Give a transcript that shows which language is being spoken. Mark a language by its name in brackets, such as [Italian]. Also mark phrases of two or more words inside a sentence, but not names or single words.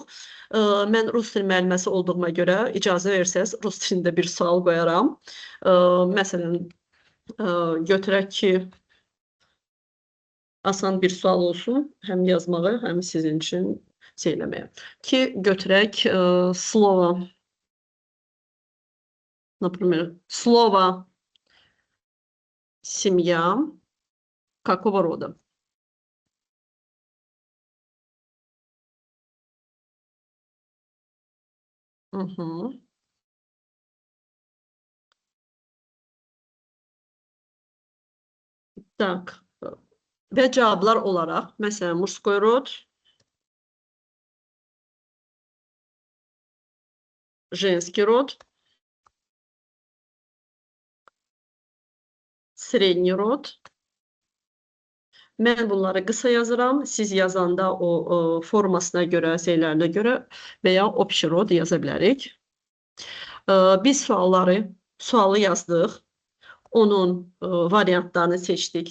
[Azerbaijani] Mən rus dil müəlliməsi olduğuma görə icazə versəz, rus dilində bir sual qoyaram. Məsələn, götürək ki, asan bir sual olsun, həm yazmağı, həm sizin üçün söyləməyə. Ki, götürək slova. [Russian] Например, слово «семья» какого рода? Так. [Azerbaijani] Və cavablar olaraq, məsələn, [Russian] мужской род, женский род, средний род. [Azerbaijani] Mən bunları qısa yazıram. Siz yazanda o formasına görə, şeylərinə görə və ya [Russian] общий род [Azerbaijani] yaza bilərik. Biz sualı yazdıq. Onun variantlarını seçdik.